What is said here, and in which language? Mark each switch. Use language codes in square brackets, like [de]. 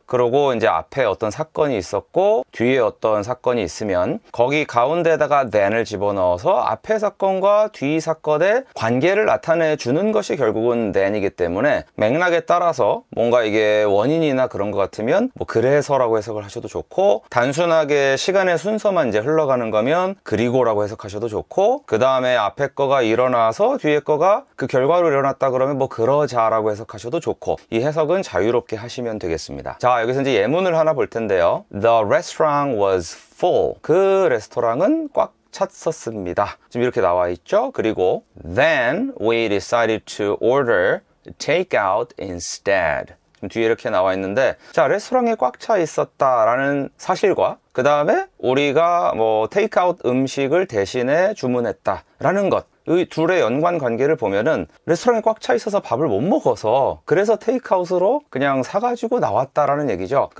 [ko] 그리고 이제 앞에 어떤 사건이 있었고 뒤에 어떤 사건이 있으면 거기 가운데다가 then을 집어넣어서 앞에 사건과 뒤 사건의 관계를 나타내 주는 것이 결국은 then이기 때문에 맥락에 따라서 뭔가 이게 원인이나 그런 것 같으면 그래서라고 해석을 하셔도 좋고 단순하게 시간의 순서만 이제 흘러가는 거면 그러면 그리고라고 해석하셔도 좋고, 그 다음에 앞에 거가 일어나서 뒤에 거가 그 결과로 일어났다 그러면 뭐 그러자라고 해석하셔도 좋고, 이 해석은 자유롭게 하시면 되겠습니다. 자, 여기서 이제 예문을 하나 볼 텐데요. [en] The restaurant was full. [ko] 그 레스토랑은 꽉 찼었습니다. 지금 이렇게 나와 있죠. 그리고 [en] then we decided to order takeout instead. [ko] 뒤에 이렇게 나와 있는데, 자, 레스토랑에 꽉 차 있었다라는 사실과 그 다음에 우리가 뭐 테이크아웃 음식을 대신에 주문했다라는 것, 이 둘의 연관 관계를 보면은 레스토랑에 꽉 차 있어서 밥을 못 먹어서 그래서 테이크아웃으로 그냥 사가지고 나왔다라는 얘기죠.